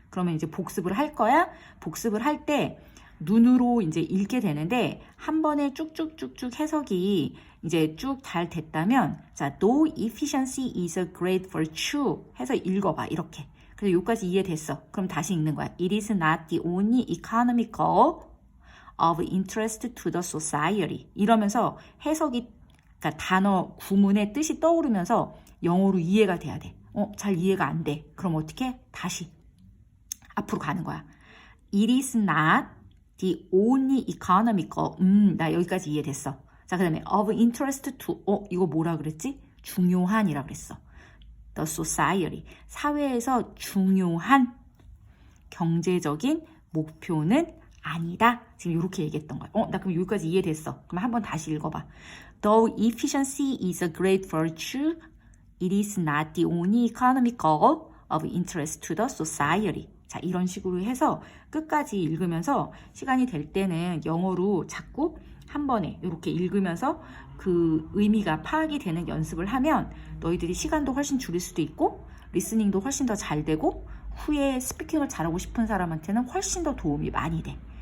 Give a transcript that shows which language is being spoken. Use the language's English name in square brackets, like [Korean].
[Korean] 그러면 이제 복습을 할 거야. 복습을 할 때 눈으로 이제 읽게 되는데 한 번에 쭉쭉쭉쭉 해석이 이제 쭉 잘 됐다면, 자, [English] no efficiency is a great virtue [Korean] 해서 읽어봐. 이렇게. 그래서 여기까지 이해됐어. 그럼 다시 읽는 거야. [English] It is not the only economical of interest to the society. [Korean] 이러면서 해석이, 그러니까 단어 구문의 뜻이 떠오르면서 영어로 이해가 돼야 돼. 잘 이해가 안 돼. 그럼 어떻게? 다시 앞으로 가는 거야. [English] It is not the only economical. [Korean] 나 여기까지 이해됐어. 자, 그 다음에 [English] of interest to, [Korean] 이거 뭐라 그랬지? 중요한이라 그랬어. [English] The society. [Korean] 사회에서 중요한 경제적인 목표는 아니다. 지금 이렇게 얘기했던 거야. 나 그럼 여기까지 이해됐어. 그럼 한번 다시 읽어봐. [English] Though efficiency is a great virtue, it is not the only economical of interest to the society. [Korean] 자, 이런 식으로 해서 끝까지 읽으면서 시간이 될 때는 영어로 자꾸 한 번에 이렇게 읽으면서 그 의미가 파악이 되는 연습을 하면 너희들이 시간도 훨씬 줄일 수도 있고 리스닝도 훨씬 더 잘 되고 후에 스피킹을 잘하고 싶은 사람한테는 훨씬 더 도움이 많이 돼.